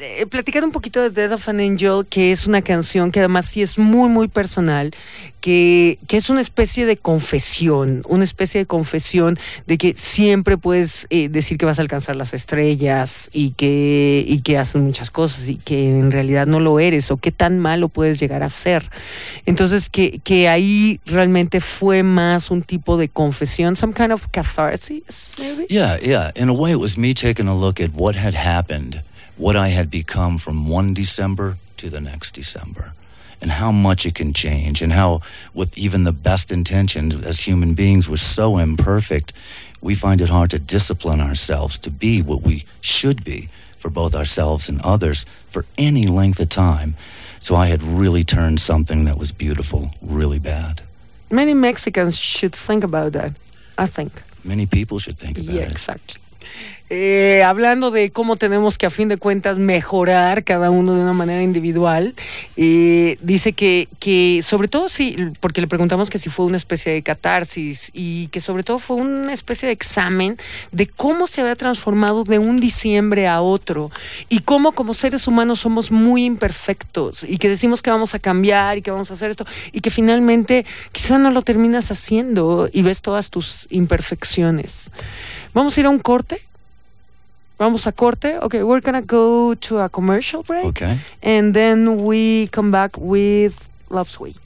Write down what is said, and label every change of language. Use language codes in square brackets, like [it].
[es] Platicando un poquito de Death of an Angel, que es una canción que además sí es muy muy personal, que es una especie de confesión de que siempre puedes decir que vas a alcanzar las estrellas y que haces muchas cosas y que en realidad no lo eres, o qué tan malo puedes llegar a ser. Entonces que ahí realmente fue más un tipo de confesión, [en] some kind of catharsis, maybe. Yeah, in a way it was me taking a look at what had happened, what I had become from one December to the next December. and how much it can change, and how with even the best intentions, as human beings, we're so imperfect, we find it hard to discipline ourselves to be what we should be for both ourselves and others for any length of time. So I had really turned something that was beautiful really bad. Many Mexicans should think about that, I think. Many people should think about it. Yeah, exactly. [es] Hablando de cómo tenemos que, a fin de cuentas, mejorar cada uno de una manera individual, dice que sobre todo si, porque le preguntamos que si fue una especie de catarsis y que sobre todo fue una especie de examen de cómo se había transformado de un diciembre a otro y cómo como seres humanos somos muy imperfectos y que decimos que vamos a cambiar y que vamos a hacer esto y que finalmente quizá no lo terminas haciendo y ves todas tus imperfecciones. Vamos a ir a un corte. Vamos a corte. [en] Okay, we're gonna go to a commercial break. Okay. And then we come back with Love Sway.